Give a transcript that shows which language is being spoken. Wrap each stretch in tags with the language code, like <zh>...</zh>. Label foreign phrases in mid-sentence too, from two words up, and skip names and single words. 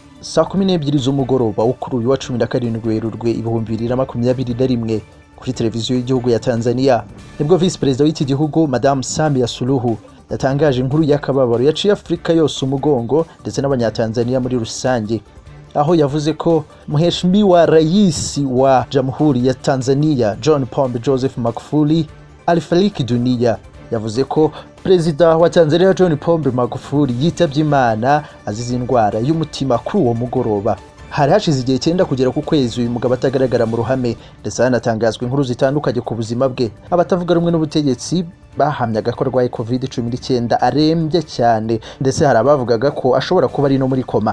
<rw>saa 12 z'umugoroba wo kuri uyu wa 17 Werurwe 2021 kuri televiziyo y'igihugu ya Tanzania nibwo</rw> <en>Vice President</en> <rw>w'iki gihugu Madame Samia Suluhu yatangaje inkuru y'akababaro yaciye Afrika yose umugongo ndetse n'abanyatanzania muri rusange, aho yavuze ko</rw> <sw>Mheshimiwa Rais wa Jamhuri ya Tanzania</sw> <rw>John Pombe Joseph Magufuli</rw> <sw>alifariki dunia.</sw> <rw>Yavuze ko Perezida wa Tanzania John Pombe Magufuli yitavye Imana azize indwara y'umutima kuri uwo mugoroba. Hari hashize igihe cyenda kugera ku kwezi uyu mugabo atagaragara mu ruhame, ndetse hanatangazwa inkuru zitandukanye ku buzima bwe. Abatavuga rumwe n'ubutegetsi bahamyaga ko arwaye COVID-19 arembye cyane, ndetse hari abavugaga ko ashobora kuba ari no muri koma.</rw>